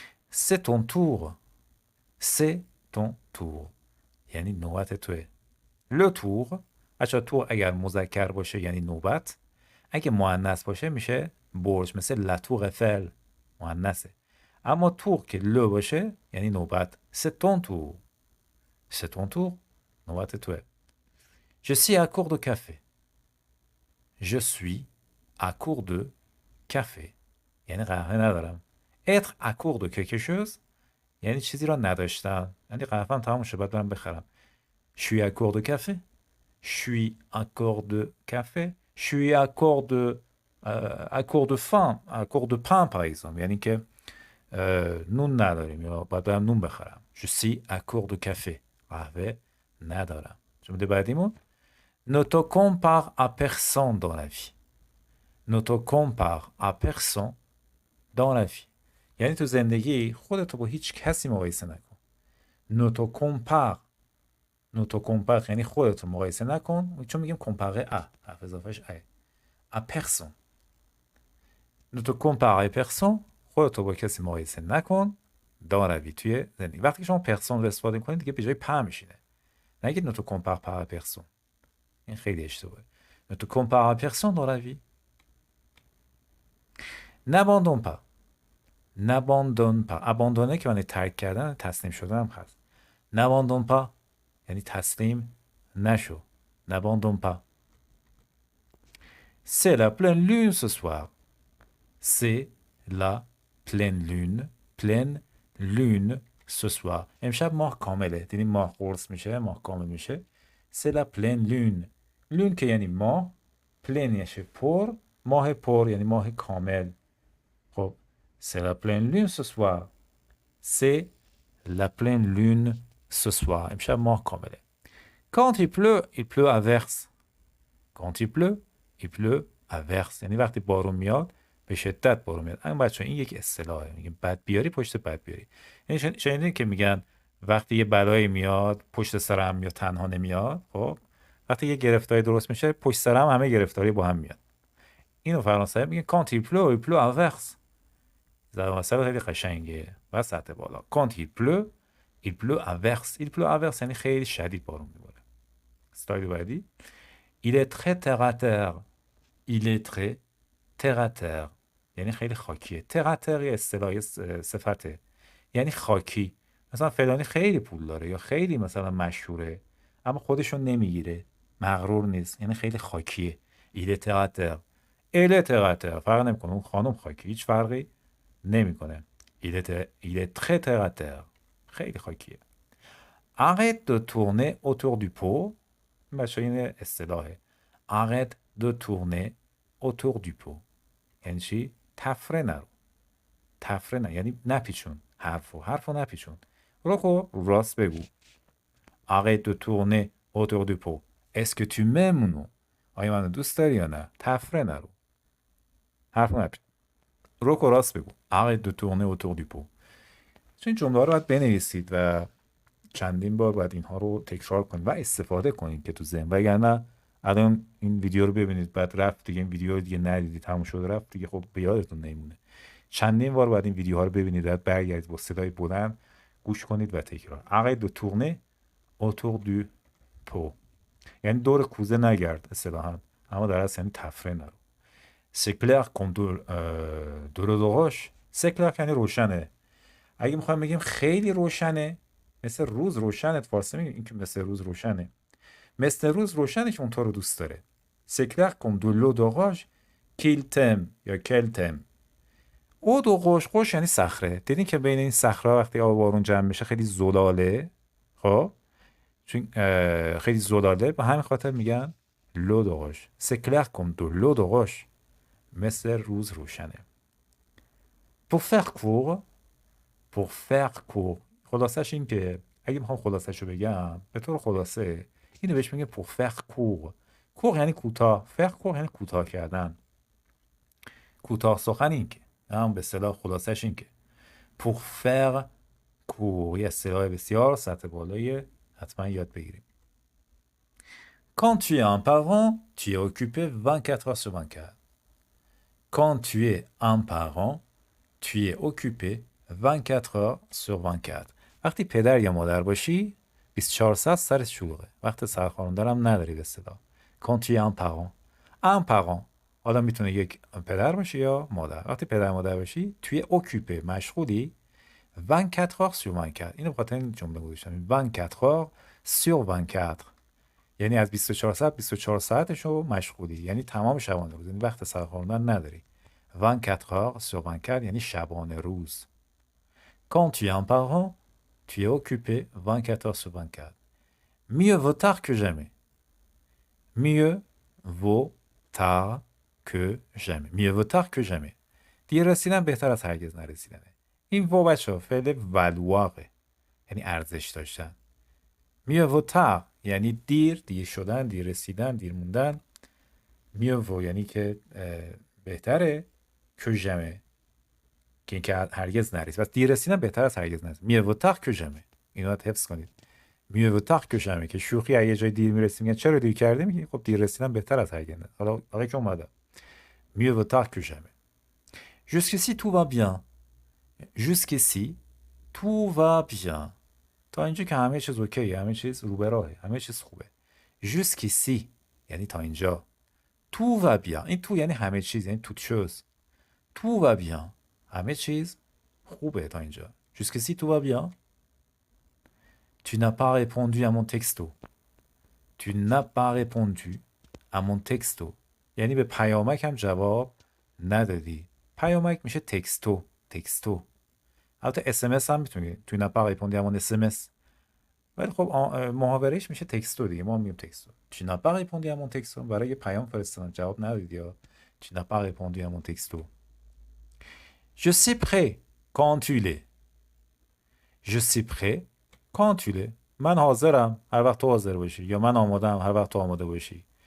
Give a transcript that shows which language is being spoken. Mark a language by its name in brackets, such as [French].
[French] C'est ton tour. C'est ton tour [Persian] یعنی نوبت توه. Le tour بچه تور اگر مذکر باشه یعنی نوبت، اگه مؤنث باشه میشه برج، مثل لاتور افل مؤنثه. اما تور که لو باشه یعنی نوبت. [French] C'est ton tour. C'est ton tour [Persian] نوبت توه. [French] Je suis à court de café. Je suis à court de café [Persian] یعنی قهوه ندارم. [French] être à court de quelque chose [Persian] یعنی چیزی را نداشتن، یعنی قهوه‌ام تمام شد باید برم بخرم. [French] Je suis à court de café. Je suis à court de café. Je suis à court de faim, à court de pain par exemple. [Persian] یعنی که نون نداریم یا باید برم نون بخرم. [French] Je suis à court de café. [Persian] قهوه ندارم. جمله بعدیمون [French] Ne te compare à personne dans la vie. Ne te compare à personne dans la vie. [Persian] یعنی تو زندگی خودتو با هیچ کسی مقایسه نکن. [French] Ne te compare. Ne te compare [Persian] یعنی خودتو مقایسه نکن، چون میگیم [French] compare à، [Persian] حرف اضافهش ا. [French] À personne. Ne te compare à personne [Persian] خودتو با کسی مقایسه نکن. [French] dans la vie [Persian] توی زندگی. وقتی شما پرسون رو استفاده کنید دیگه به جای په میشینه. نگید [French] ne te compare pas à personne. [Persian] این خیلی اشتباهه. [French] Ne te compare à personne dans la vie. N'abandonne pas. N'abandonne pas. [Persian] abandonner که معنی ترک کردن، تسلیم شدن هم هست. [French] N'abandonne pas [Persian] یعنی تسلیم نشو. [French] N'abandonne pas. C'est la pleine lune ce soir. C'est la pleine lune. Pleine lune ce soir. [Persian] امشب ماه کامله. دیدیم ماه قرص میشه، ماه کامل میشه. [French] C'est la pleine lune. [Persian] لون که یعنی ماه، پلن یعنی پر، ماه پر یعنی ماه کامل. [French] خب c'est la pleine lune ce soir. C'est la pleine lune ce soir. [Persian] امشب ماه کامله. [French] Quand il pleut à verse. Quand il pleut [Persian] averse یعنی وقتی بارون میاد به شدت بارون میاد. اما بچه این یک اصطلاحه، میگیم بد بیاری پشت بد بیاری. یعنی شنیدین که میگن وقتی یه بلایی میاد پشت سر هم میاد، تنها نمیاد. خب وقتی یه گرفتاری درست میشه پشت سر هم همه گرفتاری با هم میاد. اینو فرانسوی میگن [French] quand il pleut il pleut inverse. [Persian] زبان مثلا خیلی قشنگه وسط بالا. [French] quand il pleut il pleut inverse. il pleut inverse [Persian] یعنی خیلی شدید بارون میباره. استایل بعدی [French] il est très terre à terre. il est très terre à terre [Persian] یعنی خیلی خاکیه. terre à terre یه اصطلاحی صفته یعنی خاکی. مثلا فلانی خیلی پول داره یا خیلی مثلا مشهوره اما خودشون نمیگیره، مغرور نیست، یعنی خیلی خاکیه. [French] il est terre à terre. elle est terre à terre [Persian] فرق نمیکنه، اون خانم خاکی، هیچ فرقی نمیکنه. [French] il est très terre à terre [Persian] خیلی خاکیه. [French] arrête de tourner autour du pot. [Persian] بچه این اصطلاحه. [French] arrête de tourner autour du pot [Persian] یعنی چی؟ تفره نرو، تفره نه یعنی نپیچون حرفو نپیچون. رو راست بگو. [French] arrête de tourner autour du pot. est-ce que tu m'aimes ou non؟ [Persian] آیا منو دوست داری یا نه؟ تفره نرو، حرفو نپیچون. رو راست بگو. [French] arrête de tourner autour du pot. [Persian] این جمله رو باید بنویسید و چندین بار باید اینها رو تکرار کنید و استفاده کنید که تو ذهن، وگرنه الان این ویدیو رو ببینید بعد رفت دیگه این ویدیو رو دیگه ندیدید تموم شد رفت دیگه، خب به یادتون نمیمونه. چندین بار باید این ویدیوها رو ببینید بعد برگردید با صدای بلند گوش کنید و تکرار. [French] arrête de tourner autour du pot [Persian] یعنی دور کوزه نگرد اصطلاحاً، اما در اصل یعنی تفره نرو. [French] c'est clair comme de l'eau de roche. c'est clair [Persian] یعنی روشنه. اگه میخوایم بگیم خیلی روشنه مثل روز روشنه، فارسی میگیم این که مثل روز روشنه، مثل روز روشنه که اون تو رو دوست داره. [French] c'est clair comme de l'eau de roche qu'il t'aime یا qu'elle t'aime. eau de roche، roche [Persian] یعنی صخره. دیدین که بین این صخره وقتی آب بارون جمع بشه خیلی زلاله، خب چون خیلی زلاله به همین خاطر میگن [French] l'eau de roche. c'est clair comme de l'eau de roche [Persian] مثل روز روشنه. [French] pour faire court [Persian] خلاصش این که اگه میخوام خلاصش رو بگم به طور خلاصه اینو بهش میگه pour [French] faire court [Persian] یعنی کوتاه، faire court یعنی کوتاه کردن، کوتاه سخن. این که هم به اصطلاح خلاصش این که [French] pour faire court [Persian] یه اصطلاح بسیار سطح بالایی، حتما یاد بگیریم. [French] quand tu es un parent tu es occupé 24 heures sur 24. quand tu es un parent tu es occupé 24 heures sur 24. [Persian] وقتی پدر یا مادر باشی 24 ساعت سرت شلوغه، وقت سرخوردن هم نداری به اصطلاح. [French] quand tu es un parent [Persian] حالا میتونه یک پدر باشه یا مادر. وقتی پدر مادر باشی توی occupé مشغولی [French] 24 heures sur 24. [Persian] اینو بخاطر این جمله گذاشتم [French] 24 heures sur 24 [Persian] یعنی از 24 ساعتشو مشغولی، یعنی تمام شبانه روز، یعنی وقت سرخوردن نداری. [French] 24 heures sur 24 [Persian] یعنی شبانه روز. [French] quand tu es un parent tu es occupé 24 heures sur 24. mieux vaut tard que jamais. mieux vaut tard que jamais. mieux vaut tard que jamais. [Persian] دیر رسیدن بهتر از هرگز نرسیدنه. این وو بچه فعل ولواقه یعنی ارزش داشتن. [French] mieux vaut tard [Persian] یعنی دیر شدن، دیر رسیدن، دیر موندن. [French] mieux vaut [Persian] یعنی که بهتره که jamais که اینکه هرگز نرسید. پس دیر رسیدن بهتر از هرگز نرسید. [French] mieux vaut tard que jamais. [Persian] اینو باید حفظ کنید. [French] mieux vaut tard que jamais [Persian] که شوخی اگه جای دیر میرسیم میگن چرا دیر کردی، میگی خب دیر رسیدن بهتر از هرگز نرسید. حالا که اومده [French] mieux vaut tard que jamais. jusqu'ici tout va bien. jusqu'ici tout va bien. [Persian] تا اینجا که همه چیز اوکیه، همه چیز رو به راهه، همه چیز خوبه. jusqu'ici یعنی تا اینجا. [French] tout va bien [Persian] این تو یعنی همه چیز، یعنی [French] toute chose. [Persian] tout va bien همه چیز خوبه تا اینجا. [French] jusqu'ici tout va bien. tu n'as pas répondu à mon texto. tu n'as pas répondu à mon texto [Persian] یعنی به پیامکم جواب ندادی. پیامک میشه تکستو. البته SMS هم میتونی [French] tu n'as pas répondu à mon SMS [Persian] ولی خب محاورهش میشه تکستو دیگه، ما میگیم تکستو. [French] tu n'as pas répondu à mon texto [Persian] برای پیام فرستادن جواب ندادی یا [French] tu n'as pas répondu à mon texto. je suis prêt quand tu l'es. je suis prêt quand tu l'es [Persian] من حاضرم هر وقت تو حاضر باشی، یا من آمادم هر وقت تو آماده باشی.